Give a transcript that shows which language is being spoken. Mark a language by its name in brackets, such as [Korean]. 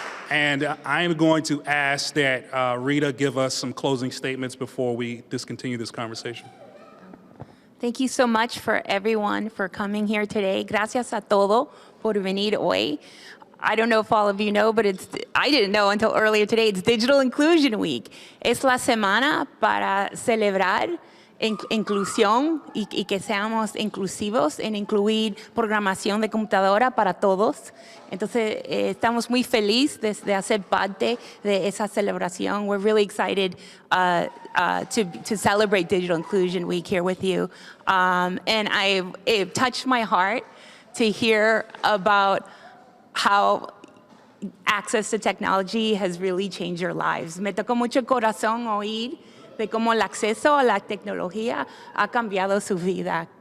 [English] And I am going to ask that Rita give us some closing statements before we discontinue this conversation. Thank you so much for everyone for coming here today. [Spanish] Gracias a todo por venir hoy. [English] I don't know if all of you know, but I didn't know until earlier today, it's Digital Inclusion Week. [Spanish] Es la semana para celebrar inclusión y que seamos inclusivos en incluir programación de computadora para todos. Entonces, estamos muy felices de hacer parte de esa celebración. [English] We're really excited to celebrate Digital Inclusion Week here with you. And it touched my heart to hear about how access to technology has really changed your lives. [Spanish] Me tocó mucho el corazón oír de cómo el acceso a la tecnología ha cambiado su vida.